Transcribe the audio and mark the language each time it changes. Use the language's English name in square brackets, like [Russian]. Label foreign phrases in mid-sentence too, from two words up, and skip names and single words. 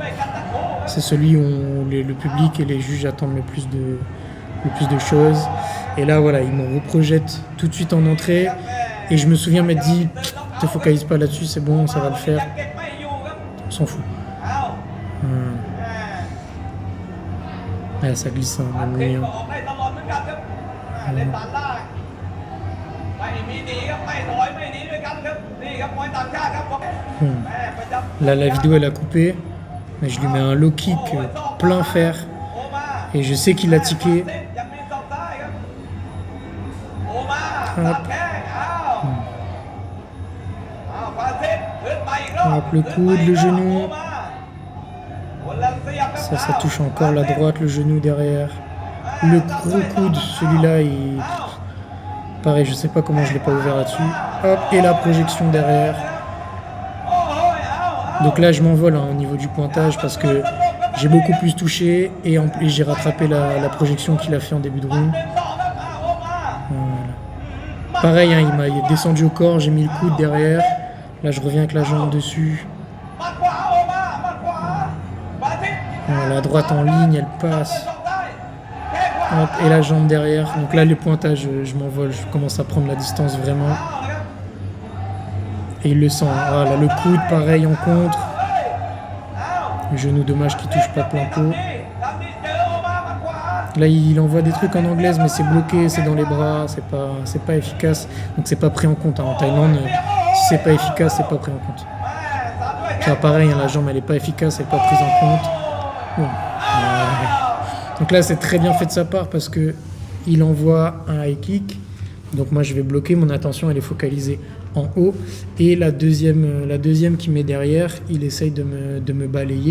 [French] C'est celui où le public et les juges attendent le plus de choses. Et là, voilà, ils me reprojettent tout de suite en entrée. Et je me souviens m'être dit, te focalise pas là-dessus, c'est bon, ça va le faire. On s'en fout. Ouais, ça glisse, hein, même lui, hein. [Thai] ออกได้ตลอดเหมือนกันครับเล่นฐานล่างไม่มีหนีครับไม่ถอยไม่หนีด้วยกันครับนี่ครับมวยต่างชาติครับแม่ประจำ [French] Là, la vidéo, elle a coupé. Mais je lui mets un [English] low kick [French] plein fer. [Thai] โอมา [French] Et je sais qu'il a tiqué. [Thai] ยังมีศอกซ้ายครับโอมาสับแข้งอ้าวฟรานซิสขึ้นไปอีกรอบ [French] Hop, le coude, le genou. [Thai] โอมาคนละเสียบครับ [French] Ça touche encore la droite, le genou derrière. Le gros coude, celui-là, pareil, je sais pas comment je l'ai pas ouvert là-dessus. Hop, et la projection derrière. [Thai] โอ้โหเอา [French] Donc là, je m'envole hein, au niveau du pointage parce que j'ai beaucoup plus touché et j'ai rattrapé la projection qu'il a fait en début de round. 1-2 [Thai] ครับโอมา [French] Voilà. Pareil, hein, il m'a descendu au corps, j'ai mis le coude derrière. Là, je reviens avec la jambe dessus. [Thai] หมัดขวาโอมาหมัดขวาฟรานซิส [French] Voilà, la droite en ligne, elle passe. [Thai] ศอกซ้ายแข้งขวา [French] Hop, et la jambe derrière. Donc là, les pointages, je m'envole, je commence à prendre la distance vraiment. [Thai] เอาครับ [French] Et il le sent. Voilà, le coude, pareil, en contre. [Thai] เอา [French] Le genou, dommage qu'il touche pas plein pot. [Thai] นี่ทำนี่เจอโอมาหมัดขวา [French] Là, il envoie des trucs en anglaise, mais c'est bloqué, c'est dans les bras, c'est pas efficace. Donc c'est pas pris en compte. Hein. En Thaïlande, si c'est pas efficace, c'est pas pris en compte. [Thai] แม่สามด้วยแข้ง [French] Ça, pareil, hein, la jambe, elle est pas efficace, elle est pas prise en compte. Bon. Ouais. Donc là, c'est très bien fait de sa part parce que il envoie un [English] high kick. [French] Donc moi, je vais bloquer, mon attention, elle est focalisée en haut. Et la deuxième qui met derrière, il essaye de me balayer.